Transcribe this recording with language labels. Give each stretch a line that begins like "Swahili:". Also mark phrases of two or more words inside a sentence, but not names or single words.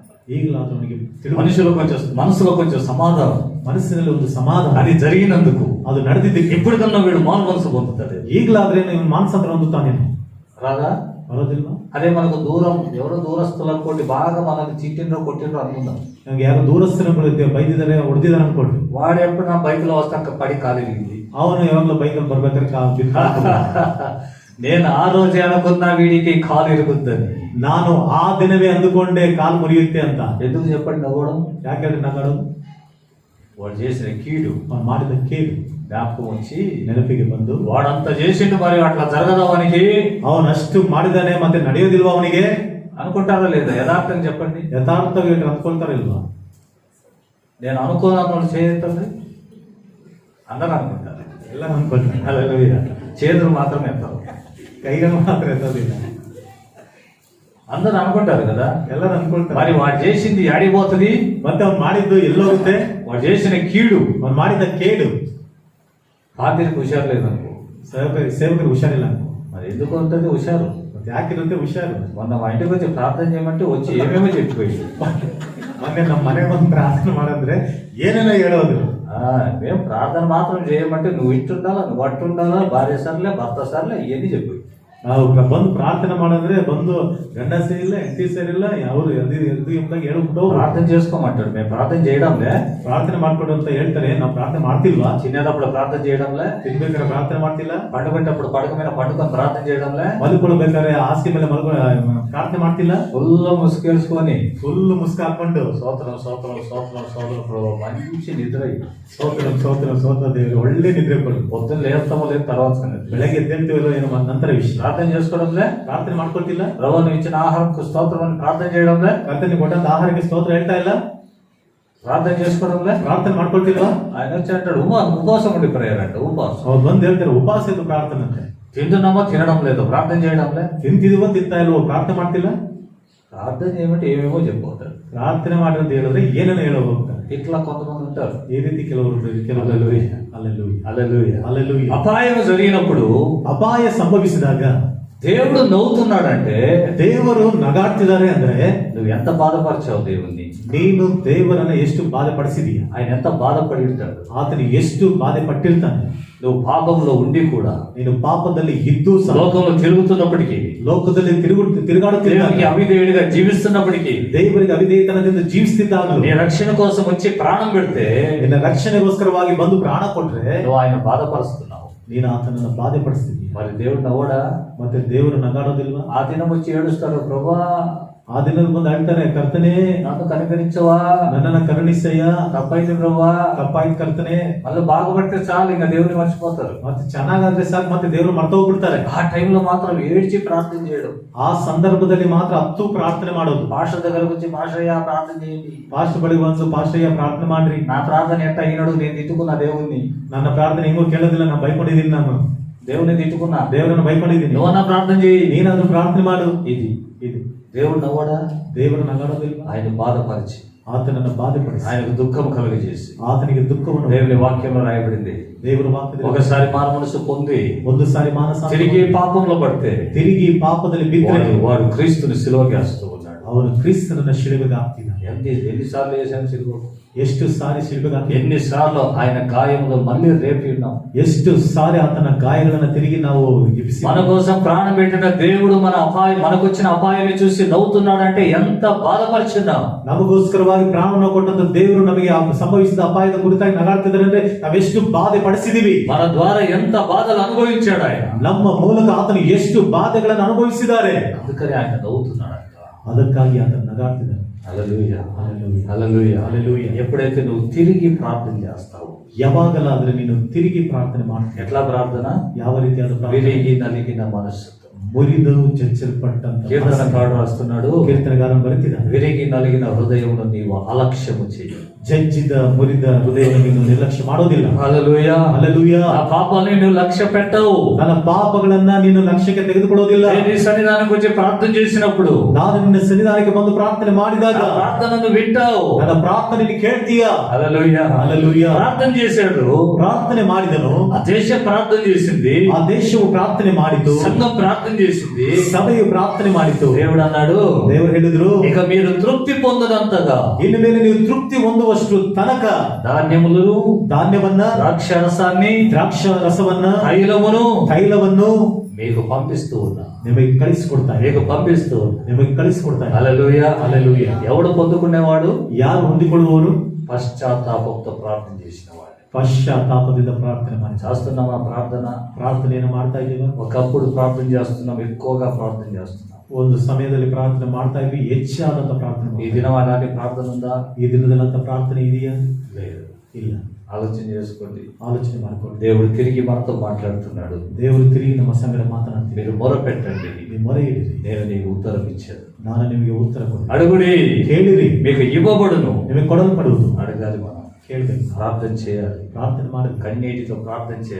Kannada: ಈಗಲಾದ್ರೂ ಅವನಿಗೆ
Telugu: మనసులో కొంచెం సమాధానం,
Kannada: ಮನಸ್ಸಿನಲ್ಲಿ ಒಂದು ಸಮಾಧಾನ,
Telugu: అది జరిగినందుకు
Kannada: ಅದು ನಡೆದಿದ್ದಕ್ಕೆ
Telugu: ఎప్పటికన్నా వీడు మారు మనసు పొందుతాడు.
Kannada: ಈಗಲಾದ್ರೆ ನೀವು ಮಾನಸಾಂತರ ಹೊಂದುತ್ತಾನೇನು?
Telugu: రాదా?
Kannada: ಬರೋದಿಲ್ವಾ?
Telugu: అదే మనకు ఎవరో దూరస్తులు అనుకోండి, బాగా మనకు చీటిండ్రో కొట్టిండ్రో అనుకుందాం,
Kannada: ನಮ್ಗೆ ಯಾರೋ ದೂರಸ್ಥರ ಬೈದಿದ್ದಾರೆ ಹೊಡೆದಿದ್ದಾರೆ ಅನ್ಕೊಳ್ರಿ,
Telugu: వాడు ఎప్పుడు నా బైక్ లో వస్తాక పడి కాలిరిగింది,
Kannada: ಅವನು ಯಾವಾಗಲೂ ಬೈಕಲ್ಲಿ ಬರ್ಬೇಕಾದ್ರೆ
Telugu: నేను ఆ రోజే అనుకున్నా వీడికి కాలు ఇరుగుద్దని.
Kannada: ನಾನು ಆ ದಿನವೇ ಅಂದುಕೊಂಡೆ ಕಾಲು ಮುರಿಯುತ್ತೆ ಅಂತ.
Telugu: ఎందుకు చెప్పండి నవ్వడం?
Kannada: ಯಾಕೆ ನಗಾಡೋದು?
Telugu: వాడు చేసిన కీడు,
Kannada: ಅವನು ಮಾಡಿದ ಕೇಡು
Telugu: జ్ఞాపకం వచ్చి
Kannada: ನೆನಪಿಗೆ ಬಂದು,
Telugu: వాడంతా చేసిండు మరి అట్లా జరగదు ಅವನಿಗೆ,
Kannada: ಅವನಷ್ಟು ಮಾಡಿದಾನೆ ಮತ್ತೆ ನಡೆಯೋದಿಲ್ವಾ ಅವನಿಗೆ
Telugu: అనుకుంటారా లేదా? యథార్థం చెప్పండి,
Kannada: ಯಥಾರ್ಥವಾಗಿ ಅಂದ್ಕೊಳ್ತಾರ ಇಲ್ವಾ?
Telugu: నేను అనుకోను చేయతండి అందరూ అనుకుంటారు,
Kannada: ಎಲ್ಲ ಅಂದ್ಕೊಳ್ತಾರೆ.
Telugu: హల్లెలూయా. చేతులు మాత్రమే ఎత్తారు,
Kannada: ಕೈಗಳು ಮಾತ್ರ ಎತ್ತೋದಿಲ್ಲ.
Telugu: అందరూ అనుకుంటారు కదా.
Kannada: ಎಲ್ಲರೂ ಅನ್ಕೊಳ್ತಾರೆ.
Telugu: మరి వాడు చేసింది ఆడిపోతుంది,
Kannada: ಮತ್ತೆ ಅವ್ನು ಮಾಡಿದ್ದು ಎಲ್ಲೋಗುತ್ತೆ,
Telugu: వాడు చేసిన కీడు
Kannada: ಅವ್ನು ಮಾಡಿದ ಕೇಡು
Telugu: పాత్రికి హుషారు లేదనుకో.
Kannada: ಸೇವಕರಿಗೆ ಹುಷಾರಿಲ್ಲ ಅನ್ಕೋ.
Telugu: మరి ఎందుకు ఉంటుంది హుషారు?
Kannada: ಮತ್ತೆ ಯಾಕಿರುತ್ತೆ ಹುಷಾರು?
Telugu: మొన్న మా ఇంటికి వచ్చి ప్రార్థన చేయమంటే వచ్చి ఏమేమో చెప్పిపోయి,
Kannada: ಮೊನ್ನೆ ನಮ್ಮ ಮನೆಗೆ ಬಂದು ಪ್ರಾರ್ಥನೆ ಮಾಡಂದ್ರೆ ಏನೇನೋ ಹೇಳೋದು.
Telugu: మేము ప్రార్థన మాత్రం చేయమంటే నువ్వు ఇట్టుండాలా, నువ్వు అట్టుండాలా, భార్య సర్లే భర్త సర్లే ఇవన్నీ చెప్పి
Kannada: ನಾವು ಬಂದು ಪ್ರಾರ್ಥನೆ ಮಾಡಿದ್ರೆ ಬಂದು ಗಂಡ ಸೇರಿಲ್ಲ ಹೆಂಡತಿ ಸೇರಿಲ್ಲ ಅವರು ಎದ್ದು ಎಂಬುದಾಗಿ ಹೇಳ್ಬಿಟ್ಟು
Telugu: ప్రార్థన చేసుకోమంటాడు. మేము ప్రార్థన చేయడంలే,
Kannada: ಪ್ರಾರ್ಥನೆ ಮಾಡ್ಕೊಡು ಅಂತ ಹೇಳ್ತಾರೆ. ನಾವು ಪ್ರಾರ್ಥನೆ ಮಾಡ್ತಿಲ್ವಾ?
Telugu: తినేటప్పుడు ప్రార్థన చేయడంలే,
Kannada: ತಿನ್ಬೇಕಾದ್ರೆ ಪ್ರಾರ್ಥನೆ ಮಾಡ್ತಿಲ್ಲ,
Telugu: పండుకునేటప్పుడు పడక మీద పండుకొని ప్రార్థన చేయడంలే,
Kannada: ಮಲ್ಕೊಳ್ಬೇಕಾದ್ರೆ ಹಾಸಿಗೆ ಮೇಲೆ ಪ್ರಾರ್ಥನೆ ಮಾಡ್ತಿಲ್ಲ.
Telugu: ఫుల్ ముసుకేసుకొని
Kannada: ಫುಲ್ ಮುಸ್ಕ ಹಾಕೊಂಡು
Telugu: స్తోత్రం స్తోత్రం స్తోత్రం స్తోత్రం ప్రభు మంచి నిద్ర అయ్యి
Kannada: ಸೋತ್ರ ಸೋತ್ರ ಸೋತ್ರ ದೇವರು ಒಳ್ಳೆ ನಿದ್ರೆ ಕೊಡು.
Telugu: పొద్దున్న లేస్తామో లేదు తర్వాత సంగతి.
Kannada: ಬೆಳಗ್ಗೆ ಎದ್ದೇಳ್ತೀವಲ್ಲ ಏನೋ ನಂತರ ವಿಷಯ.
Telugu: ప్రార్థన చేసుకోవడంలే,
Kannada: ಪ್ರಾರ್ಥನೆ ಮಾಡ್ಕೊಳ್ತಿಲ್ಲ.
Telugu: ప్రభు నువ్వు ఇచ్చిన ఆహారంకు స్తోత్రం అని ప్రార్థన చేయడంలే,
Kannada: ಕರ್ತನಿಗೆ ಕೊಟ್ಟಂತ ಆಹಾರಕ್ಕೆ ಸ್ತೋತ್ರ ಹೇಳ್ತಾ ಇಲ್ಲ,
Telugu: ప్రార్థన చేసుకోవడంలే,
Kannada: ಪ್ರಾರ್ಥನೆ ಮಾಡ್ಕೊಳ್ತಿಲ್ವಾ?
Telugu: ఆయన వచ్చి అంటాడు ఉపవాసం ఉండి ప్రేయర్ అంట. ఉపవాసం
Kannada: ಅವ್ರು ಬಂದು ಹೇಳ್ತಾರೆ ಉಪವಾಸ ಇದ್ದು ಪ್ರಾರ್ಥನೆ ಅಂತೆ.
Telugu: తింటున్నామో తినడం లేదు, ప్రార్థన చేయడంలే,
Kannada: ತಿಂತಿದೀವೋ ತಿಂತಾ ಇಲ್ವೋ ಪ್ರಾರ್ಥನೆ ಮಾಡ್ತಿಲ್ಲ.
Telugu: ప్రార్థన చేయమంటే ఏమేమో చెప్పిపోతాడు.
Kannada: ಪ್ರಾರ್ಥನೆ ಮಾಡಿರಂತ ಹೇಳಿದ್ರೆ ಏನೇನೋ ಹೇಳೋ ಹೋಗ್ತಾರೆ.
Telugu: ఇట్లా కొంతమంది ఉంటారు.
Kannada: ಈ ರೀತಿ ಕೆಲವರು
Telugu: హల్లెలూయా. అపాయం జరిగినప్పుడు,
Kannada: ಅಪಾಯ ಸಂಭವಿಸಿದಾಗ
Telugu: దేవుడు నవ్వుతున్నాడంటే
Kannada: ದೇವರು ನಗಾಡ್ತಿದ್ದಾರೆ ಅಂದ್ರೆ
Telugu: నువ్వు ఎంత బాధపరిచావు దేవుణ్ణి,
Kannada: ನೀನು ದೇವರನ್ನ ಎಷ್ಟು ಬಾಧೆ ಪಡಿಸಿದೀಯ,
Telugu: ఆయన ఎంత బాధపడి ఉంటాడు.
Kannada: ಆತನು ಎಷ್ಟು ಬಾಧೆ ಪಟ್ಟಿರ್ತಾನೆ.
Telugu: నువ్వు పాపంలో ఉండి కూడా,
Kannada: ನೀನು ಪಾಪದಲ್ಲಿ ಇದ್ದು ಸಹ,
Telugu: లోకంలో తిరుగుతున్నప్పటికీ,
Kannada: ಲೋಕದಲ್ಲಿ ತಿರುಗಾಡುತ್ತಿದ್ದಾಗ,
Telugu: అవిధేయుడిగా జీవిస్తున్నప్పటికీ,
Kannada: ದೇವರಿಗೆ ಅವಿಧೇಯತನದಿಂದ ಜೀವಿಸ್ತಿದ್ದಾಗಲೂ,
Telugu: నీ రక్షణ కోసం వచ్చి ప్రాణం పెడితే,
Kannada: ನಿನ್ನ ರಕ್ಷಣೆಗೋಸ್ಕರವಾಗಿ ಬಂದು ಪ್ರಾಣ ಕೊಟ್ರೆ
Telugu: నువ్వు ఆయన బాధపరుస్తున్నావు.
Kannada: ನೀನು ಆತನನ್ನು ಬಾಧೆ ಪಡಿಸ್ತಿದ್ದೀಯ.
Telugu: మరి దేవుడు నవ్వడా?
Kannada: ಮತ್ತೆ ದೇವರು ನಗಾಡೋದಿಲ್ವಾ?
Telugu: ఆ దినం వచ్చి ఏడుస్తాడు, ప్రభా
Kannada: ಆ ದಿನದ ಬಂದು ಹೇಳ್ತಾರೆ, ಕರ್ತನೆ
Telugu: నన్ను కనికరించవా,
Kannada: ನನ್ನನ್ನ ಕರುಣಿಸಯ್ಯ,
Telugu: తప్పైంది ప్రభా,
Kannada: ತಪ್ಪಾಯ್ತು ಕರ್ತನೆ.
Telugu: మళ్ళీ బాగుపడితే చాలు, ఇంకా దేవుని మర్చిపోతారు.
Kannada: ಮತ್ತೆ ಚೆನ್ನಾಗಾದ್ರೆ ಸಾಕು, ಮತ್ತೆ ದೇವರು ಮರ್ತೋಗ್ಬಿಡ್ತಾರೆ.
Telugu: ఆ టైంలో మాత్రం ఏడ్చి ప్రార్థన చేయడం,
Kannada: ಆ ಸಂದರ್ಭದಲ್ಲಿ ಮಾತ್ರ ಹತ್ತು ಪ್ರಾರ್ಥನೆ ಮಾಡೋದು.
Telugu: పాస్టర్ దగ్గరకు వచ్చి పాస్టర్య్యా ప్రార్థన చేయండి,
Kannada: ಪಾಸ್ಟ್ ಬಳಿ ಒಂದು ಪಾಸ್ಟಯ್ಯ ಪ್ರಾರ್ಥನೆ ಮಾಡ್ರಿ,
Telugu: నా ప్రార్థన ఎట్ట అయినాడు, నేను తిట్టుకున్నా దేవుణ్ణి,
Kannada: ನನ್ನ ಪ್ರಾರ್ಥನೆ ಹೆಂಗೋ ಕೇಳೋದಿಲ್ಲ, ನಾನು ಬೈಕೊಂಡಿದ್ದೀನಿ, ನಾನು
Telugu: దేవుని తిట్టుకున్నా,
Kannada: ದೇವರನ್ನು ಬೈಕೊಂಡಿದ್ದೀನಿ,
Telugu: నువ్వన్నా ప్రార్థన చేయి,
Kannada: ನೀನಾದ್ರೂ ಪ್ರಾರ್ಥನೆ ಮಾಡು.
Telugu: ఇది
Kannada: ಇದು
Telugu: దేవుడు నవ్వడా?
Kannada: ದೇವರು ನಗಾಡೋದಿಲ್ವಾ?
Telugu: ఆయన బాధపరిచి,
Kannada: ಆತನನ್ನು ಬಾಧೆಪಡಿಸಿ,
Telugu: ఆయనకు దుఃఖం కలుగజేసి,
Kannada: ಆತನಿಗೆ ದುಃಖವನ್ನು
Telugu: దేవుని వాక్యంలో రాయబడింది,
Kannada: ದೇವರ ವಾಕ್ಯದಲ್ಲಿ
Telugu: ఒకసారి మారు మనసు పొంది
Kannada: ಒಂದು ಸಾರಿ ಮಾನಸ
Telugu: తిరిగి పాపంలో పడితే
Kannada: ತಿರುಗಿ ಪಾಪದಲ್ಲಿ ಬಿದ್ದರೆ
Telugu: వాడు క్రీస్తుని సిలువకేస్తూ ఉన్నాడు.
Kannada: ಅವನು ಕ್ರಿಸ್ತನನ್ನ ಶಿಲುಬೆಗೆ ಹಾಕ್ತಿದ್ದಾನೆ.
Telugu: ఎన్నిసార్లు వేసాను సిలువ,
Kannada: ಎಷ್ಟು ಸಾರಿ ಶಿಲುಬೆಗೆ ಹಾಕಿ,
Telugu: ఎన్నిసార్లు ఆయన గాయములు మళ్ళీ రేపి ఉన్నాం,
Kannada: ಎಷ್ಟು ಸಾರಿ ಆತನ ಗಾಯಗಳನ್ನ ತಿರುಗಿ ನಾವು ಎಬ್ಬಿಸಿ,
Telugu: మన కోసం ప్రాణం పెట్టిన దేవుడు మనకొచ్చిన అపాయాన్ని చూసి నవ్వుతున్నాడంటే ఎంత బాధపరిచున్నాం.
Kannada: ನಮಗೋಸ್ಕರವಾಗಿ ಪ್ರಾಣವನ್ನು ಕೊಟ್ಟಂತ ದೇವರು ನಮಗೆ ಸಂಭವಿಸಿದ ಅಪಾಯದ ಕುರಿತಾಗಿ ನಗಾಡ್ತಿದ್ದಾರೆ ಅಂದ್ರೆ ನಾವೆಷ್ಟು ಬಾಧೆ ಪಡಿಸಿದೀವಿ.
Telugu: మన ద్వారా ఎంత బాధలు అనుభవించాడు ఆయన,
Kannada: ನಮ್ಮ ಮೂಲಕ ಆತನು ಎಷ್ಟು ಬಾಧೆಗಳನ್ನು ಅನುಭವಿಸಿದ್ದಾರೆ.
Telugu: అందుకని ఆయన నవ్వుతున్నాడంట.
Kannada: ಅದಕ್ಕಾಗಿ ಆತನು ನಗಾಡ್ತಿದ್ದಾನೆ.
Telugu: హల్లెలూయా, హల్లెలూయా, హల్లెలూయా, హల్లెలూయా. ఎప్పుడైతే నువ్వు తిరిగి ప్రార్థన చేస్తావు,
Kannada: ಯಾವಾಗಲಾದ್ರೆ ನೀನು ತಿರುಗಿ ಪ್ರಾರ್ಥನೆ ಮಾಡ್ತೀಯ.
Telugu: ఎట్లా ప్రార్థన?
Kannada: ಯಾವ ರೀತಿಯಾದ ಪ್ರಾರ್ಥನೆ?
Telugu: విరిగి నలిగిన మనస్సు,
Kannada: ಮುರಿದು ಚಚ್ಚಲ್ಪಟ್ಟಂತ
Telugu: కీర్తనకారుడు రాస్తున్నాడు,
Kannada: ಕೀರ್ತನೆಗಾರನು ಬರೆದಿದ್ದಾನೆ,
Telugu: విరిగి నలిగిన హృదయమును నీవు అలక్ష్యము చేయి.
Kannada: ಜಜ್ಜಿದ ಮುರಿದ ಹೃದಯವನ್ನು ನೀನು ನಿರ್ಲಕ್ಷ್ಯ ಮಾಡೋದಿಲ್ಲ.
Telugu: హల్లెలూయా,
Kannada: ಹల్లೆಲೂಯಾ.
Telugu: ఆ పాపాలని నువ్వు లక్ష్య పెట్టవు,
Kannada: ನನ್ನ ಪಾಪಗಳನ್ನ ನೀನು ಲಕ್ಷ್ಯಕ್ಕೆ ತೆಗೆದುಕೊಳ್ಳೋದಿಲ್ಲ.
Telugu: నీ సన్నిధానం గురించి ప్రార్థన చేసినప్పుడు,
Kannada: ನಾನು ನಿನ್ನ ಸನ್ನಿಧಾನಕ್ಕೆ ಬಂದು ಪ್ರಾರ್ಥನೆ ಮಾಡಿದಾಗ
Telugu: ఆ ప్రార్థనను వింటావు.
Kannada: ನನ್ನ ಪ್ರಾರ್ಥನೆ ಕೇಳ್ತೀಯಾ?
Telugu: హల్లెలూయా, హల్లెలూయా. ప్రార్థన చేశాడు,
Kannada: ಪ್ರಾರ್ಥನೆ ಮಾಡಿದನು,
Telugu: ఆ దేశం ప్రార్థన చేసింది,
Kannada: ಆ ದೇಶವು ಪ್ರಾರ್ಥನೆ ಮಾಡಿತು,
Telugu: సంఘం ప్రార్థన చేసింది,
Kannada: ಸಭೆಯು ಪ್ರಾರ್ಥನೆ ಮಾಡಿತು.
Telugu: దేవుడు అన్నాడు,
Kannada: ದೇವರು ಹೇಳಿದ್ರು,
Telugu: ఇక మీరు తృప్తి పొందనంతగా
Kannada: ಇನ್ನು ಮೇಲೆ ನೀವು ತೃಪ್ತಿ ಹೊಂದುವಷ್ಟು ತನಕ
Telugu: ధాన్యములు,
Kannada: ಧಾನ್ಯವನ್ನ,
Telugu: ద్రాక్ష రసాన్ని,
Kannada: ದ್ರಾಕ್ಷ ರಸವನ್ನ, ತೈಲವನ್ನು
Telugu: మీకు పంపిస్తూ ఉన్నా,
Kannada: ನಿಮಗೆ ಕಳಿಸಿಕೊಡ್ತಾರೆ,
Telugu: మీకు పంపిస్తూ ఉన్నా.
Kannada: ನಿಮಗೆ ಕಳಿಸಿಕೊಡ್ತಾರೆ.
Telugu: హల్లెలూయా, హల్లెలూయా. ఎవడు పొందుకునేవాడు?
Kannada: ಯಾರು ಹೊಂದಿಕೊಳ್ಳುವವರು?
Telugu: పశ్చాత్తాపంతో ప్రార్థన చేసిన వాడు.
Kannada: ಪಶ್ಚಾತ್ತಾಪದಿಂದ ಪ್ರಾರ್ಥನೆ ಮಾಡಿ.
Telugu: చేస్తున్నామా ప్రార్థన?
Kannada: ಪ್ರಾರ್ಥನೆಯನ್ನು ಮಾಡ್ತಾ ಇದ್ದೀವಿ.
Telugu: ఒకప్పుడు ప్రార్థన చేస్తున్నాం, ఎక్కువగా ప్రార్థన చేస్తున్నాం.
Kannada: ಒಂದು ಸಮಯದಲ್ಲಿ ಪ್ರಾರ್ಥನೆ ಮಾಡ್ತಾ ಇದ್ವಿ, ಹೆಚ್ಚಾದಂತ ಪ್ರಾರ್ಥನೆ.
Telugu: ఈ దినం అలాంటి ప్రార్థన ఉందా?
Kannada: ಈ ದಿನದಲ್ಲಂತ ಪ್ರಾರ್ಥನೆ ಇದೆಯಾ?
Telugu: లేదు.
Kannada: ಇಲ್ಲ.
Telugu: ఆలోచన చేసుకోండి.
Kannada: ಆಲೋಚನೆ ಮಾಡ್ಕೊಳ್ಳಿ.
Telugu: దేవుడు తిరిగి మనతో మాట్లాడుతున్నాడు.
Kannada: ದೇವರು ತಿರುಗಿ ನಮ್ಮ ಸಂಗಡ ಮಾತನಾಡ್ತೀವಿ.
Telugu: మీరు మొరపెట్టండి,
Kannada: ನೀವು ಮೊರೆ ಇಡಿರಿ,
Telugu: నేను నీకు ఉత్తరం ఇచ్చాను.
Kannada: ನಾನು ನಿಮಗೆ ಉತ್ತರ ಕೊಡ್ತೀನಿ.
Telugu: అడుగుడి,
Kannada: ಕೇಳಿರಿ,
Telugu: మీకు ఇవ్వబడును.
Kannada: ನಿಮಗೆ ಕೊಡಲ್ಪಡುವುದು.
Telugu: అడగాలి, మనం
Kannada: ಕೇಳಬೇಕು,
Telugu: ప్రార్థన చేయాలి,
Kannada: ಪ್ರಾರ್ಥನೆ ಮಾಡಿ,
Telugu: కన్నీటితో ప్రార్థన చేయాలి.